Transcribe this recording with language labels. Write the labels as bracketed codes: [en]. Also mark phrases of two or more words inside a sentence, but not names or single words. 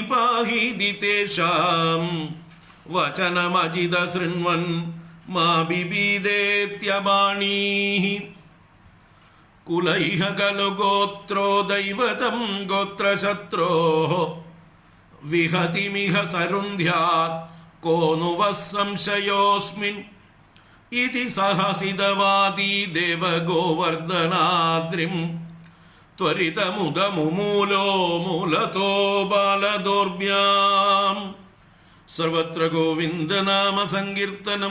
[sa] പാഹീതി തേഷാം വചനമജിത ശൃണ്വൻ മാ ബിബീദേത്യബാണീഃ കുലൈഹ ഖലു ഗോത്രോ ദൈവതം ഗോത്രശത്രോഃ വിഹതിമിഹ സരുന്ധ്യാത് കോ नु वः संशयोऽस्मिन् इति सहसितवादी देवगोवर्धनाद्रिम् त्वरितमुदमुमूलो मूलतो बालदोर्भ्याम् सर्वत्र गोविन्द नाम संकीर्तनं